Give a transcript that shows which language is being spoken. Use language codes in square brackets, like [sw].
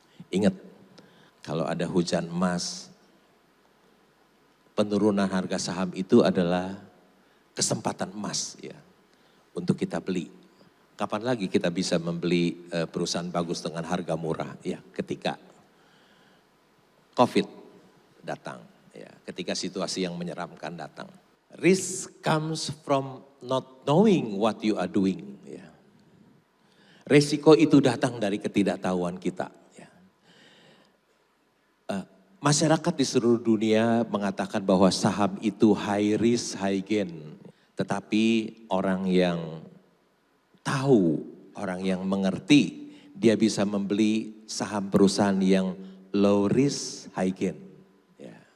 [id] Ingat, kalau ada hujan emas, penurunan harga saham itu adalah kesempatan emas ya untuk kita beli. Kapan lagi kita bisa membeli perusahaan bagus dengan harga murah ya, ketika COVID datang ya, ketika situasi yang menyeramkan datang. [en] Risk comes from not knowing what you are doing ya. [id] Resiko itu datang dari ketidaktahuan kita. Ya. Masyarakat di seluruh dunia mengatakan bahwa saham itu [en] high risk, high gain. [id] Tetapi orang yang tahu, orang yang mengerti, dia bisa membeli saham perusahaan yang [en] low risk, high gain. [id] Ya.